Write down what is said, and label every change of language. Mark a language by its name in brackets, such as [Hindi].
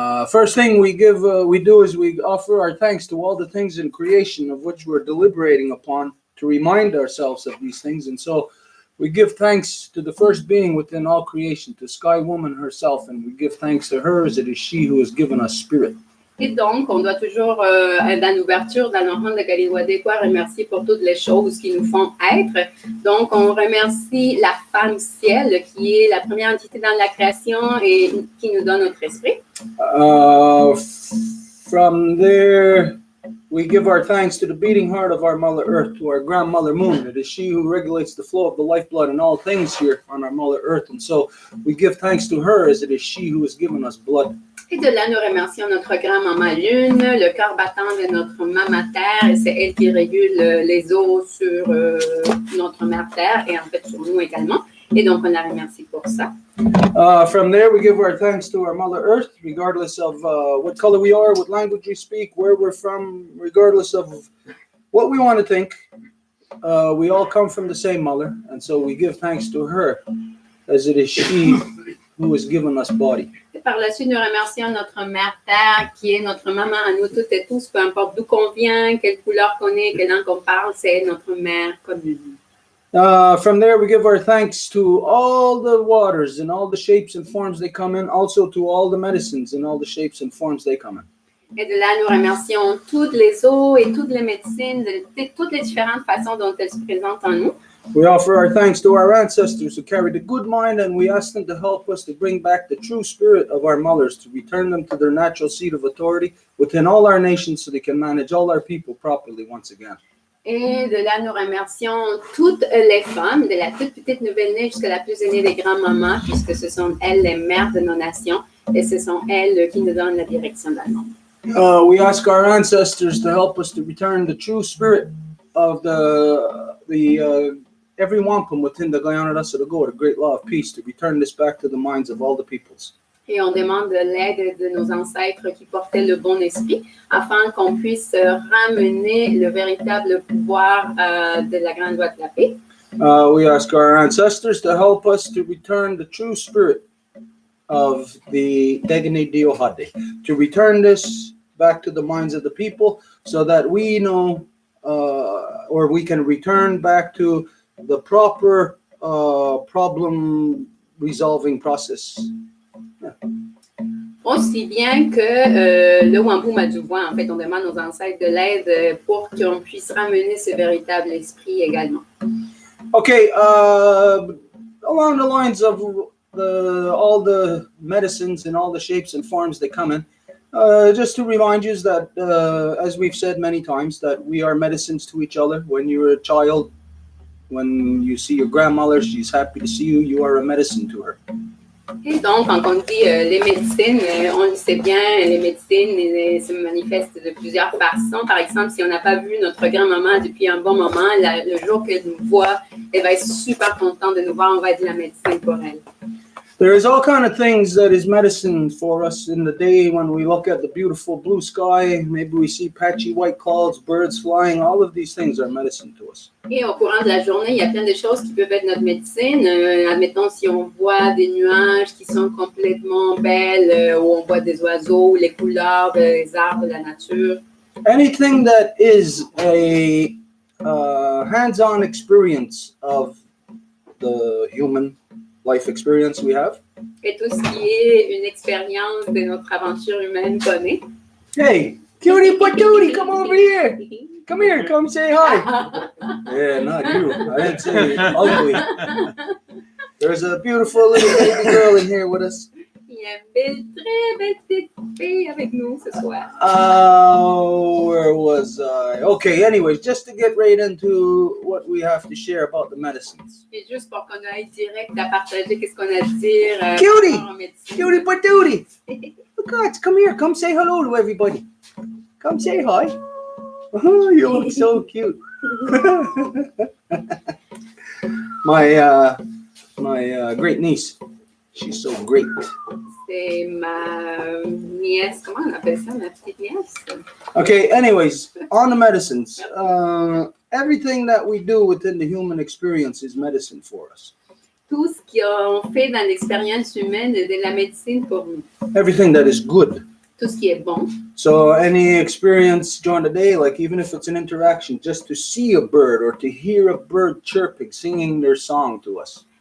[English] First thing we do is we offer our thanks to all the things in creation of which we're deliberating upon to remind ourselves of these things. And so we give thanks to the first being within all creation, to Sky Woman herself, and we give thanks to her as it is she who has given us spirit. [French] Et donc, on doit toujours, dans l'ouverture, dans l'offrande de Kaliwadekwa, remercier pour toutes les choses qui nous font être. Donc, on remercie la femme ciel, qui est la première entité dans la création et qui nous donne notre esprit. [English] From there, we give our thanks to the beating heart of our Mother Earth, to our grandmother Moon. It is she who regulates the flow of the lifeblood in all things here on our Mother Earth. And so we give thanks to her as it is she who has given us blood. [French] Et de là, nous remercions notre grand-maman Lune, le cœur battant de notre maman Terre, et c'est elle qui régule les eaux sur notre mère Terre et en fait sur nous également. Et donc, on la remercie pour ça. [English] From there, we give our thanks to our Mother Earth, regardless of what color we are, what language we speak, where we're from, regardless of what we want to think. We all come from the same mother, and so we give thanks to her, as it is she who has given us body. [French] Et par la suite, nous remercions notre mère Terre, qui est notre maman à nous toutes et tous, peu importe d'où qu'on vient, quelle couleur qu'on est, quelle langue qu'on parle, c'est notre mère commune. [English] From there, we give our thanks to all the waters and all the shapes and forms they come in, also to all the medicines and all the shapes and forms they come in. [French] Et de là, nous remercions toutes les eaux et toutes les médecines, toutes les différentes façons dont elles se présentent en nous. [English] We offer our thanks to our ancestors who carried a good mind, and we ask them to help us to bring back the true spirit of our mothers, to return them to their natural seat of authority within all our nations so they can manage all our people properly once again. [French] Et de là, nous remercions toutes les femmes, de la toute petite nouvelle-née jusqu'à la plus aînée des grands-mamans, puisque ce sont elles les mères de nos nations, et ce sont elles qui nous donnent la direction dans le monde. [English] We ask our ancestors to help us to return the true spirit of the every wampum within the Guyana Rasa to go, the great law of peace, to return this back to the minds of all the peoples. [French] Et on demande l'aide de nos ancêtres qui portaient le bon esprit afin qu'on puisse ramener le véritable pouvoir de la grande loi de la paix. [English] We ask our ancestors to help us to return the true spirit of the Degene Diohade, to return this back to the minds of the people so that we know or we can return back to the proper problem resolving process. Yeah. [French] Aussi bien que le Wampum a du voix, en fait, on demande aux ancêtres de l'aide pour qu'on puisse ramener ce véritable esprit également. [English] Okay, along the lines of all the medicines and all the shapes and forms that come in, just to remind you that, as we've said many times, that we are medicines to each other. When you're a child, when you see your grandmother, she's happy to see you, you are a medicine to her. [French] Et donc, quand on dit les médecines, on le sait bien, les médecines se manifestent de plusieurs façons. Par exemple, si on n'a pas vu notre grand-maman depuis un bon moment, le jour qu'elle nous voit, elle va être super contente de nous voir, on va être de la médecine pour elle. [English] There is all kind of things that is medicine for us in the day when we look at the beautiful blue sky. Maybe we see patchy white clouds, birds flying. All of these things are medicine to us. [French] Et au courant de la journée, il y a plein de choses qui peuvent être notre médecine. Admettons, si on voit des nuages qui sont complètement belles, ou on voit des oiseaux, les couleurs des arbres, de la nature. [English] Anything that is a hands-on experience of the human life experience we have. [French] Et tout ce qui est une expérience de notre aventure humaine connaît. [English] Hey, cutie patootie, come over here. Come here, come say hi. Yeah, not you. I didn't say ugly. There's a beautiful little baby girl in here with us. [French] Il y a une belle, très belle petite fille avec nous ce soir. [English] Where was I? Okay, anyways, just to get right into what we have to share about the medicines. [French] Et juste pour qu'on aille direct à partager qu'est-ce qu'on a à dire. [English] Cutie patootie. Look at, come here, come say hello to everybody. Come say hi. Oh, you look so cute. My great niece. She's so great. [French] C'est ma nièce. Comment on appelle ça, ma petite nièce? [English] Okay, anyways, on the medicines. Everything that we do within the human experience is medicine for us. [French] tout ce qu'on fait dans l'expérience humaine de la médecine pour nous. [English] Everything that is good. [French] Tout ce qui est bon. [English] So any experience during the day, like even if it's an interaction, just to see a bird or to hear a bird chirping, singing their song to us.